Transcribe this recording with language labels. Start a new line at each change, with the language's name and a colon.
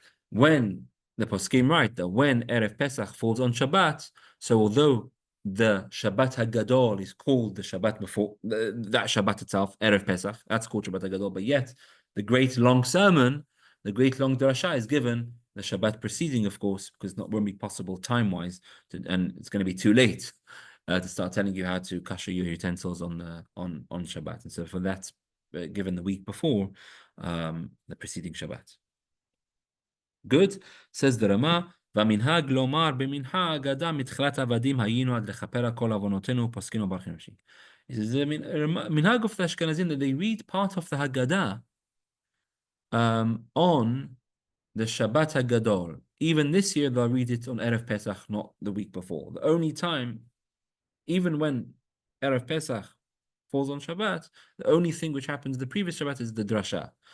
English: When the poskim write that when Erev Pesach falls on Shabbat, so although the Shabbat HaGadol is called the Shabbat before, that Shabbat itself, Erev Pesach, that's called Shabbat HaGadol, but yet the great long sermon, the great long drasha is given the Shabbat preceding, of course, because it won't be possible time-wise, and it's going to be too late to start telling you how to kasher your utensils on Shabbat. And so for that, given the week before, the preceding Shabbat. Good, says the Rama,
Hebrew: והמנהג לומר במנחה ההגדה מתחילת עבדים היינו עד לכפר כל עוונותינו ופוסקינו ברכנו נפשי.
English: It is the minhag of the Ashkenazim that they read part of the Haggadah on the Shabbat HaGadol. Even this year they'll read it on Erev Pesach, not the week before. The only time, even when Erev Pesach falls on Shabbat, the only thing which happens the previous Shabbat is the drasha.